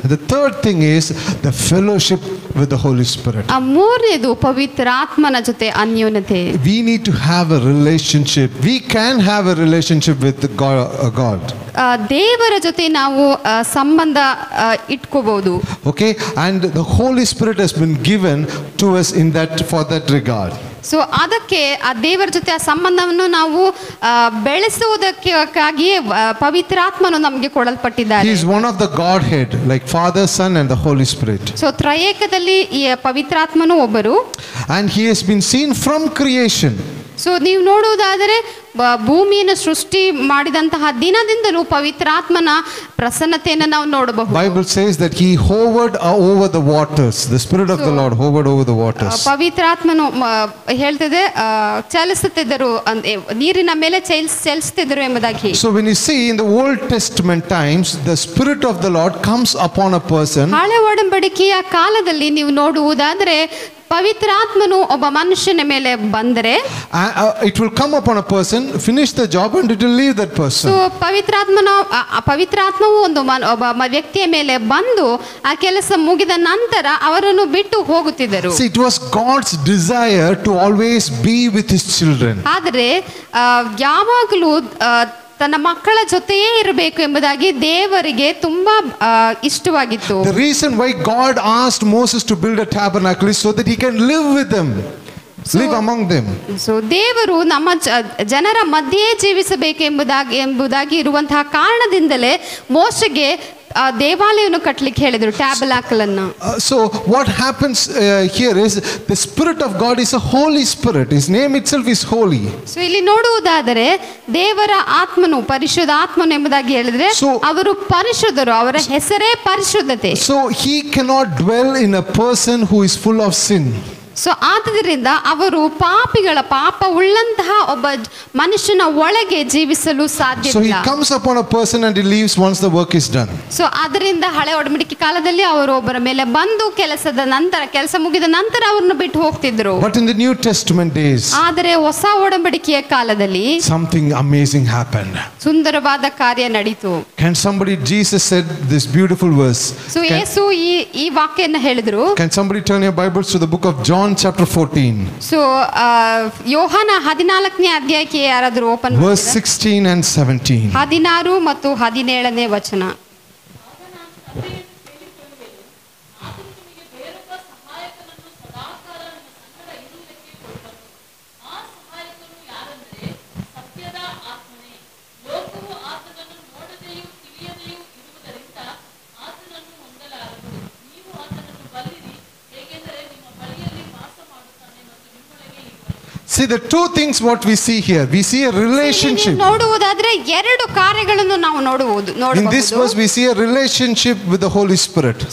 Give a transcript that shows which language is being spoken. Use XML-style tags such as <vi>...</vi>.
<en>The third thing is the fellowship with the Holy Spirit.</en> <kn>ಆ ಮೂರನೇದು ಪವಿತ್ರಾತ್ಮನ ಜೊತೆ ಅನ್ಯೋನ್ಯತೆ.</kn> <en>We need to have a relationship. We can have a relationship with God.</en> <kn>ದೇವರ ಜೊತೆ ನಾವು ಸಂಬಂಧ ಇಟ್ಕೋಬಹುದು.</kn> <en>Okay, and the Holy Spirit has been given to us in that, for that regard.</en> <kn>So ಅದಕ್ಕೆ ಆ ದೇವರ ಜೊತೆ ಆ ಸಂಬಂಧವನ್ನು ನಾವು ಬೆಳೆಸುವುದಕ್ಕಾಗಿಯೇ ಪವಿತ್ರಾತ್ಮನು ನಮಗೆ ಕೊಡಲ್ಪಟ್ಟಿದ್ದಾರೆ.</kn> <en>He is one of the Godhead, like Father, Son, and the Holy Spirit.</en> <kn>So ತ್ರಯೇಕದಲ್ಲಿ ಈ ಪವಿತ್ರಾತ್ಮನು ಒಬ್ಬರು.</kn> <en>And he has been seen from creation.</en> <kn>So ನೀವು ನೋಡುವುದಾದರೆ ಭೂಮಿಯನ್ನು ಸೃಷ್ಟಿ ಮಾಡಿದಂತಹ ದಿನದಿಂದಲೂ ಪವಿತ್ರಾತ್ಮನ ಪ್ರಸನ್ನತೆಯನ್ನು ನಾವು ನೋಡಬಹುದು.</kn> <en>Bible says that he hovered over the waters. The Spirit of the Lord hovered over the waters.</en> <kn>ಪವಿತ್ರಾತ್ಮನು ಹೇಳ್ತಿದೆ ಚಲಿಸುತ್ತಿದ್ದರು, ನೀರಿನ ಮೇಲೆ ಚಲಿಸುತ್ತಿದ್ದರು ಎಂಬುದಾಗಿ.</kn> <en>So when you see in the Old Testament times, the Spirit of the Lord comes upon a person.</en> <kn>ಹಳೆ ಒಡಂಬಡಿಕೆಯ ಕಾಲದಲ್ಲಿ ನೀವು ನೋಡುವುದಾದರೆ ಪವಿತ್ರಾತ್ಮನು ಒಬ್ಬ ಮನುಷ್ಯನ ಮೇಲೆ ಬಂದರೆ</kn> <en>it will come upon a person, finish the job, and it will leave that person.</en> <kn>So ಪವಿತ್ರಾತ್ಮವು ಒಬ್ಬ ವ್ಯಕ್ತಿಯ ಮೇಲೆ ಬಂದು ಆ ಕೆಲಸ ಮುಗಿದ ನಂತರ ಅವರನ್ನು ಬಿಟ್ಟು ಹೋಗುತ್ತಿದ್ದರು.</kn> <en>See, it was God's desire to always be with his children.</en> <kn>ಆದರೆ ಯಾವಾಗಲೂ ತನ್ನ ಮಕ್ಕಳ ಜೊತೆಯೇ ಇರಬೇಕು ಎಂಬುದಾಗಿ ದೇವರಿಗೆ ತುಂಬಾ ಇಷ್ಟವಾಗಿತ್ತು.</kn> <en>The reason why God asked Moses to build a tabernacle is so that he can live with them, live among them.</en> <kn>So ದೇವರು ನಮ್ಮ ಜನರ ಮಧ್ಯೆ ಜೀವಿಸಬೇಕು ಎಂಬುದಾಗಿ ಇರುವಂತಹ ಕಾರಣದಿಂದಲೇ ಮೋಶೆಗೆ ದೇವಾಲಯವನ್ನು ಕಟ್ಟಲಿಕ್ಕೆ ಹೇಳಿದ್ರು, ಟ್ಯಾಬರ್ನಾಕಲ್ ಅನ್ನು.</kn> <en>So what happens here is the Spirit of God is a Holy Spirit. His name itself is holy.</en> <kn>So ಇಲ್ಲಿ ನೋಡುವುದಾದರೆ ದೇವರ ಆತ್ಮನು ಪರಿಶುದ್ಧ ಆತ್ಮನು ಎಂಬುದಾಗಿ ಹೇಳಿದ್ರೆ ಅವರು ಪರಿಶುದ್ಧರು, ಅವರ ಹೆಸರೇ ಪರಿಶುದ್ಧತೆ.</kn> <en>So he cannot dwell in a person who is full of sin.</en> <kn>So ಆದ್ದರಿಂದ ಅವರು ಪಾಪ ಉಳ್ಳಂತಹ ಒಬ್ಬ ಮನುಷ್ಯನ ಒಳಗೆ ಜೀವಿಸಲು ಸಾಧ್ಯವಿಲ್ಲ.</kn> <en>So he comes upon a person and he leaves once the work is done.</en> <kn>So ಅದರಿಂದ ಹಳೆ ಒಡಂಬಡಿಕೆ ಕಾಲದಲ್ಲಿ ಅವರು ಒಬ್ಬರ ಮೇಲೆ ಬಂದು ಕೆಲಸ ಮುಗಿದ ನಂತರ ಅವರನ್ನು ಬಿಟ್ಟು ಹೋಗ್ತಿದ್ರು.</kn> <en>But in the New Testament days,</en> <kn>ಆದರೆ ಹೊಸ ಒಡಂಬಡಿಕೆಯ ಕಾಲದಲ್ಲಿ</kn> <en>something amazing happened.</en> <kn>ಸುಂದರವಾದ ಕಾರ್ಯ ನಡೀತು.</kn> <en>Can somebody, Jesus said this beautiful verse.</en> <kn>So ಯೇಸು ಈ ವಾಕ್ಯವನ್ನು ಹೇಳಿದ್ರು.</kn> <en>Can somebody turn your Bibles to the book of John chapter 14.</en> <kn>So ಯೋಹಾನ 14ನೇ ಅಧ್ಯಾಯಕ್ಕೆ ಯಾರಾದರೂ ಓಪನ್ ಮಾಡಿ</kn> <en>verse 16 and 17.</en> <kn>16 ಮತ್ತು 17ನೇ ವಚನ.</kn> <en>See the two things what we see here. We see a relationship.</en> <kn>ನೋಡುವುದಾದ್ರೆ ಎರಡು ಕಾರ್ಯಗಳನ್ನು ನಾವು ನೋಡಬಹುದು.</kn> <en>In this verse we see a relationship with the Holy Spirit.</en>